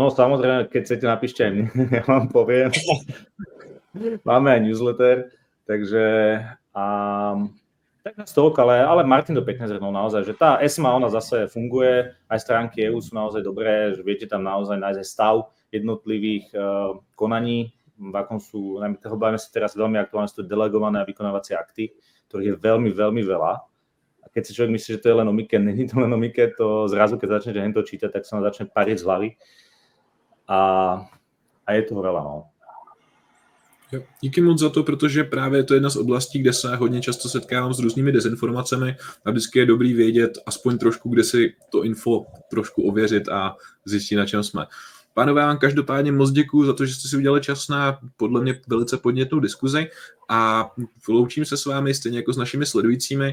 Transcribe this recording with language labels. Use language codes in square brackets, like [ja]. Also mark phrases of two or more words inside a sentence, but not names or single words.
[sk] No samozrejme, keď chcete, napíšte aj mne, ja vám poviem. Máme aj newsletter, takže tak nás toľko, ale Martin to pekne zhrnul naozaj, že tá ESMA, ona zase funguje, aj stránky EU sú naozaj dobré, že viete tam naozaj nájsť stav jednotlivých konaní, v akom sú, bavíme sa teraz veľmi aktuálne, sú to delegované a vykonávacie akty, ktorých je veľmi, veľmi veľa. A keď si človek myslí, že to je len o Mike, není to len o Mike, to zrazu, keď začnete hento čítať, tak sa vám začne pariť z hlavy. A je toho veľa, no. [cs] Jo, díky moc za to, protože právě to je jedna z oblastí, kde se hodně často setkávám s různými dezinformacemi a vždycky je dobrý vědět aspoň trošku, kde si to info trošku ověřit a zjistit, na čem jsme. Pánové, vám každopádně moc děkuju za to, že jste si udělali čas na podle mě velice podnětnou diskuzi a loučím se s vámi stejně jako s našimi sledujícími.